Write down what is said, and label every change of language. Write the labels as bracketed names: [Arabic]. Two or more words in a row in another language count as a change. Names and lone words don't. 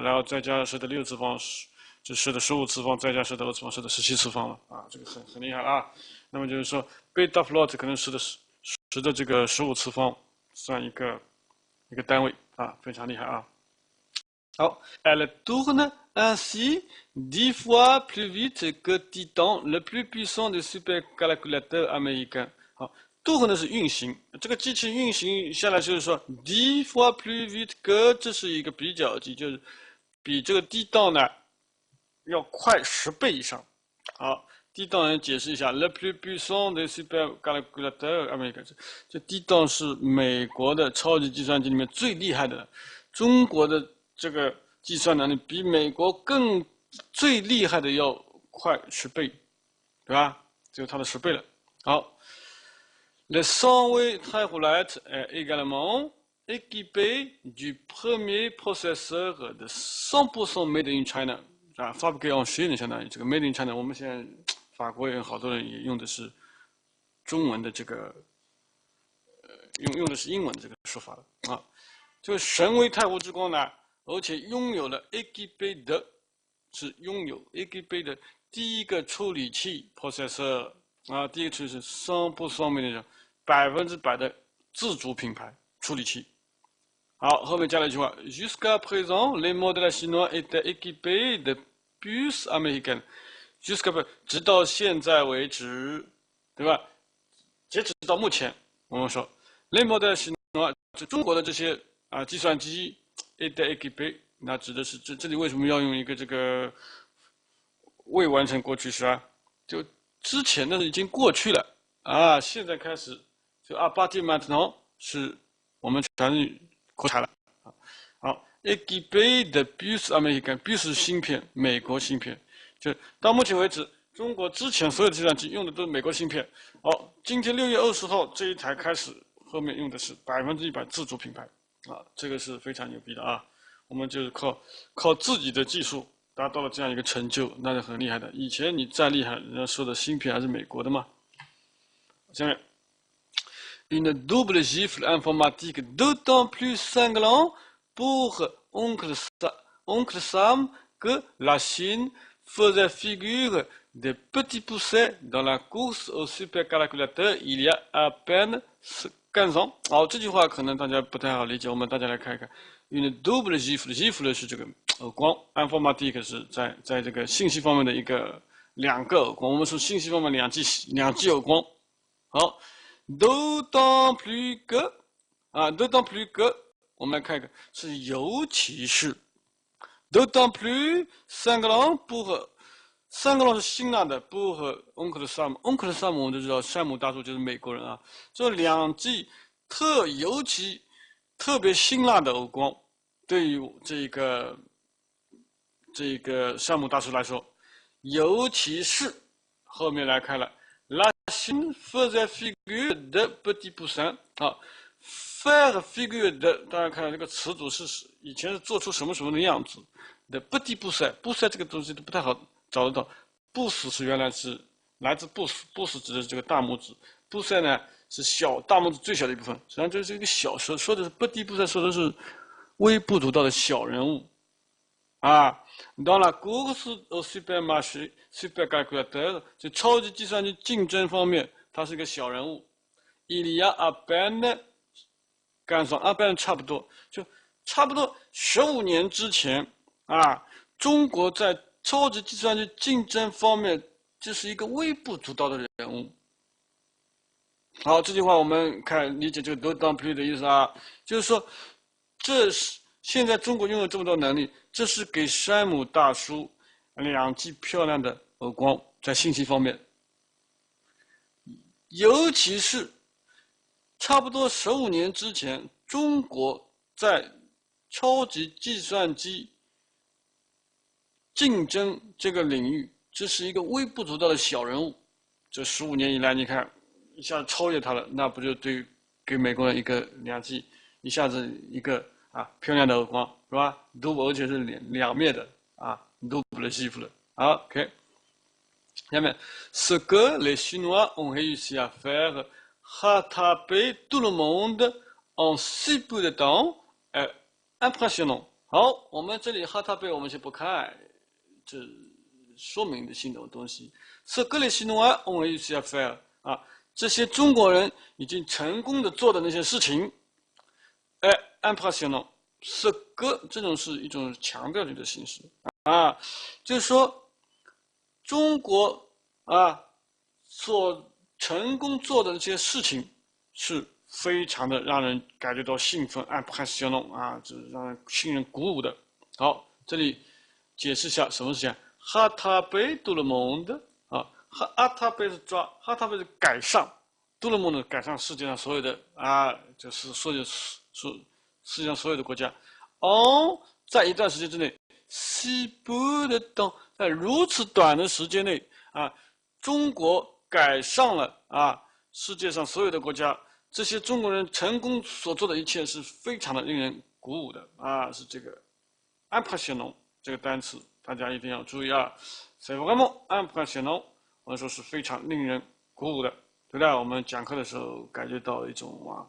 [Chinese] 然后再加10的6次方，就10的15次方，再加10的2次方，10的17次方了啊，这个很厉害啊。那么就是说，贝塔 plot 可能10的这个15次方算一个单位啊，非常厉害啊。 [French] 好 Elle tourne ainsi 10 fois plus vite que Titan, le plus puissant des supercalculateurs américains。 [Chinese] 好，tourne 是运行，这个机器运行下来就是说 [French] 10 fois plus vite que， [Chinese] 这是一个比较级，就是比这个Titan呢要快10倍以上。 [French] 好，Titan人解释一下 ，le plus puissant des supercalculateurs américains， [Chinese] 这 Titan 是美国的超级计算机里面最厉害的，中国的这个计算能力比美国最厉害的要快10倍，对吧？只有它的10倍了。好 [French] ，le Sunway 太湖 Light est également équipé du premier processeur de 100% [English] made in China。 [Chinese] 啊 ， [French] fabriqué en Chine [Chinese] 相当于这个 [English] made in China， [Chinese] 我们现在法国人好多人也用的是中文的这个，用的是英文的这个说法了啊。这个神威太湖之光呢，而且拥有了 équipé 的，是拥有 équipé 的第一个处理器 processor 啊，第一个处理是 100% [English] made in China， [Chinese] 100% 的自主品牌处理器。好，后面加了一句话 ： [French] Jusqu'à présent, les modèles chinois étaient équipés de puces américaines。 [Chinese] Jusqu'à 直到现在为止，对吧？截止到目前，我们说 [French] les modèles chinois， [Chinese] 中国的这些计算机 [French] étaient équipés， [Chinese] 那指的是这里为什么要用一个这个未完成过去时啊？就之前的已经过去了啊，现在开始就 [French] à partir maintenant [Chinese] 是我们全是国产了。好 ， [French] équipé de puces américaines， [Chinese] puce 是芯片，美国芯片。就到目前为止，中国之前所有的计算机用的都是美国芯片。好，今天6月20号这一台开始，后面用的是100%自主品牌啊，这个是非常牛逼的啊。我们就是靠自己的技术达到了这样一个成就，那是很厉害的。以前你再厉害，人家说的芯片还是美国的嘛。下面 une double gifle informatique d'autant plus cinglant pour Oncle Sam que la Chine faisait figure de petits poussets dans la course au supercalculateur il y a à peine 15 ans。好，这句话可能大家不太好理解，我们大家来看一看。 [French] une double gifle [Chinese] 是这个耳光 ，informatique 是在这个信息方面的两个耳光。我们说信息方面两记耳光。 [French] 好 ，d'autant plus que，d'autant plus que， [Chinese] 我们来看一个，是尤其是 [French] d'autant plus cinglant pour， [Chinese] cinglant 是辛辣的 [French] pour oncle Sam， oncle Sam [Chinese] 我们都知道，山姆大叔就是美国人啊。这两记尤其特别辛辣的耳光，对于这个山姆大叔来说，尤其是后面来看了。 [French] La Chine faisait figure de petit poussin [Chinese] 啊 ， [French] faire figure de， [Chinese] 大家看这个词组是以前是做出什么的样子的 [French] petit poussin， [Chinese] poussin 这个东西都不太好找得到。pouce 是原来是来自 pouce，pouce 指的是这个大拇指 ，poussin 呢是大拇指最小的一部分，实际上就是一个小说的是 petit [French] poussin， [Chinese] 说的是微不足道的小人物啊。 [French] Dans la course au supercalculateur， [Chinese] 就超级计算机竞争方面，他是个小人物。 [French] Il y a à peine [Chinese] 干上 [French] à peine [Chinese] 差不多15年之前啊，中国在超级计算机竞争方面就是一个微不足道的人物。好，这句话我们理解这个 [French] d'autant plus [Chinese] 的意思啊，就是说这是现在中国拥有这么多能力。这是给山姆大叔两记漂亮的耳光，在信息方面，尤其是差不多15年之前，中国在超级计算机竞争这个领域，这是一个微不足道的小人物。这15年以来，你看一下子超越他了，那不就给美国人一个两记，一下子一个漂亮的耳光。是吧 ？double 而且是两面的啊 ，double 的媳妇了。 [French] 好 ，OK。下面，ce que les Chinois ont réussi à faire rattraper tout le monde en si peu de temps est impressionnant。 [Chinese] 好，我们这里 rattraper 我们先不看，这说明的性的东西。 [French] Ce que les Chinois ont réussi à [Chinese] faire 啊，这些中国人已经成功的做的那些事情 [French] est impressionnant。 Ce que [Chinese] 这种是一种强调句的形式啊，就是说中国啊所成功做的这些事情是非常的让人感觉到兴奋 impressionnant 啊，这让人令人鼓舞的。好，这里解释一下什么是讲 [French] rattraper tout le monde [Chinese] 啊 rattraper 是抓 rattraper 是赶上 [French] tout le monde [Chinese] 赶上世界上所有的啊，就是世界上所有的国家在一段时间之内 [French] si peu de temps [Chinese] 在如此短的时间内啊，中国赶上了啊世界上所有的国家，这些中国人成功所做的一切是非常的令人鼓舞的啊，是这个 impressionnant 这个单词，大家一定要注意啊 [French] c'est vraiment impressionnant [Chinese] 我们说是非常令人鼓舞的，对不对？我们讲课的时候感觉到一种